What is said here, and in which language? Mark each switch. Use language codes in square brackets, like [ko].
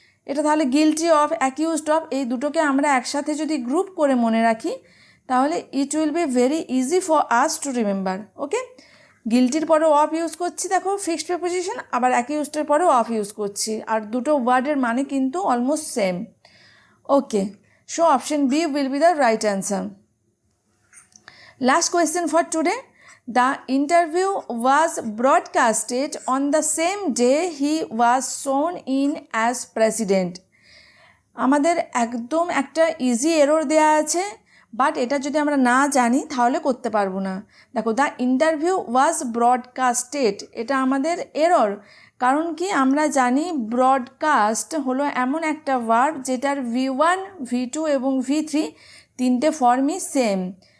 [bn] এটা তাহলে guilty of, accused of, এই দুটোকে আমরা একসাথে যদি গ্রুপ করে মনে রাখি তাহলে [en] It will be very easy for us to remember. [bn] ওকে, গিলটির পরেও অফ ইউজ করছি, দেখো ফিক্সড প্রিপোজিশন, আবার অ্যাকিউজডের পরেও অফ ইউজ করছি, আর দুটো ওয়ার্ডের মানে কিন্তু almost same. [en] Okay, so option B will be the right answer. Last question for today. The interview was broadcasted on the same day he was sworn in as president. [bn] আমাদের একদম একটা easy error দেয়া আছে, but এটা যদি আমরা না জানি তাহলে করতে পারবো না। দেখো, [en] the interview was broadcasted, [bn] এটা আমাদের এরর। কারণ কি, আমরা জানি ব্রডকাস্ট হলো এমন একটা ভার্ব যেটার V1, V2 এবং V3 তিনটে ফর্মই সেম।